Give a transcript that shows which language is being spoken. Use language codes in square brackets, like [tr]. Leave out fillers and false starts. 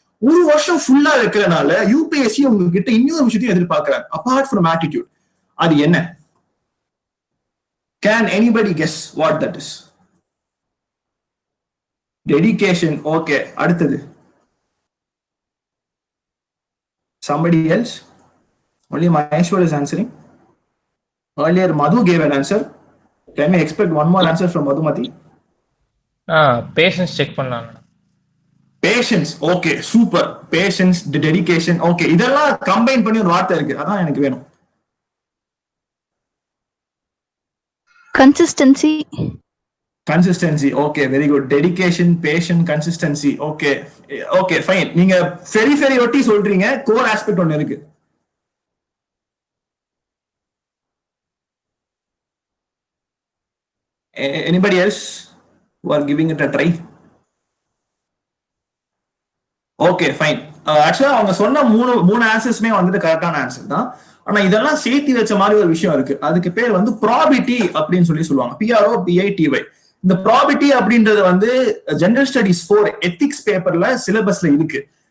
[ta] ஒரு வருஷம் ஃபுல்லா வைக்கிறனால யூபிஎஸ்சி உங்ககிட்ட இன்னொரு விஷயத்தையும் எதிர்பார்க்கிறாங்க, [en] Apart from attitude. [ta] அது என்ன? [en] Can anybody guess what that is? [ta] Dedication. Okay, அடுத்தது [en] somebody else? Only Maheshwar is answering. Earlier Madhu gave an answer. Can we expect one more answer from Madhumati? [ta] Patience check பண்ணலாம். Patience. Okay, super. Patience, dedication. Okay, இதெல்லாம் combine பண்ணி ஒரு வார்த்தை இருக்கு, அதான் எனக்கு வேணும். [en] Consistency. Consistency. Okay, very good. Dedication, passion, consistency. Okay okay, fine. [ta] நீங்க ஃபெரி ஒட்டி சொல்றீங்க, கோர் ஆஸ்பெக்ட் ஒன்னு இருக்கு. [en] Anybody else who are giving it a try? Okay, fine. [ta] ஆக்சுவலா அவங்க சொன்ன மூணு ஆன்சர்ஸ்மே வந்துட்டு கரெக்டான ஆன்சர் தான். ஆனா இதெல்லாம் சேர்த்து வச்ச மாதிரி ஒரு விஷயம் இருக்கு, அதுக்கு பேர் வந்து ப்ராபிட்டி அப்படின்னு சொல்லுவாங்க. PROBITY. இந்த ப்ராபிட்டி அப்படின்றது வந்து ஜெனரல் ஸ்டடிஸ் 4 எத்திக்ஸ் பேப்பர்ல சிலபஸ்ல இருக்கு.